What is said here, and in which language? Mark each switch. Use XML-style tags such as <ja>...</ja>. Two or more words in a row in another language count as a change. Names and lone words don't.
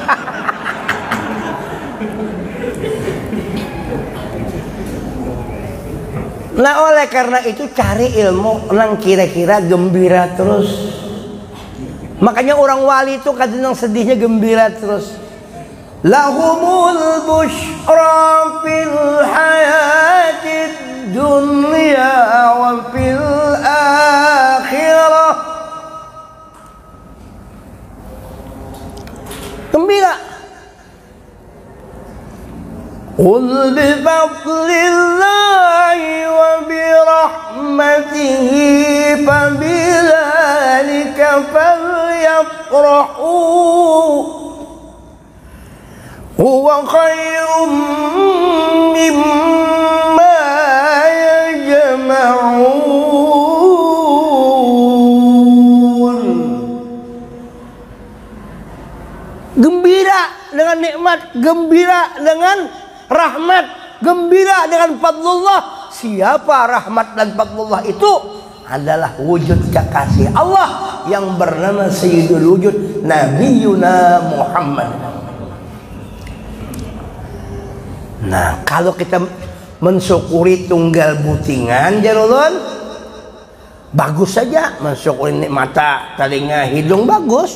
<bjn>Nah oleh karena itu cari ilmu nang kira-kira gembira terus. Makanya orang wali itu kadang sedihnya gembira terus.</bjn> <ar>لهم البشرى في الحياة الدنيا وفي الآخرة.</ar> <bjn>Gembira.</bjn> <ar>قل بفضل الله وبرحمته فبذلك فليفرحوا هو خير مما يجمعون.</ar> <bjn>Gembira dengan nikmat, gembira dengan rahmat, gembira dengan fadlullah. Siapa rahmat dan fadlullah itu? Adalah wujud kekasih Allah yang bernama</bjn> <ar>سيد الوجود نبينا محمد.</ar> <bjn>Nah, kalau kita mensyukuri tunggal butingan jarulun, bagus saja mensyukuri mata, telinga, hidung bagus.</bjn>